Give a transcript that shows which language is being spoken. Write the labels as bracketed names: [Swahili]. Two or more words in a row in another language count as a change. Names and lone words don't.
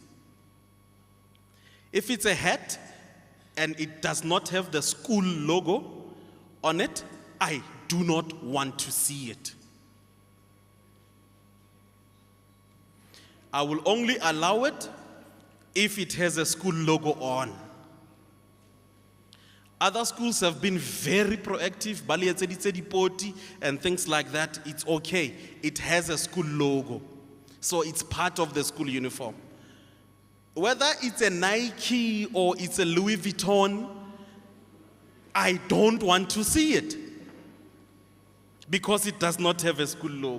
[English] If it's a hat and it does not have the school logo on it, I do not want to see it. I will only allow it if it has a school logo on. Other schools have been very proactive, [Southern Sotho] ba le etseditse dipoti [English] and things like that. It's okay. It has a school logo. So it's part of the school uniform. Whether it's a Nike or it's a Louis Vuitton, I don't want to see it because it does not have a school logo.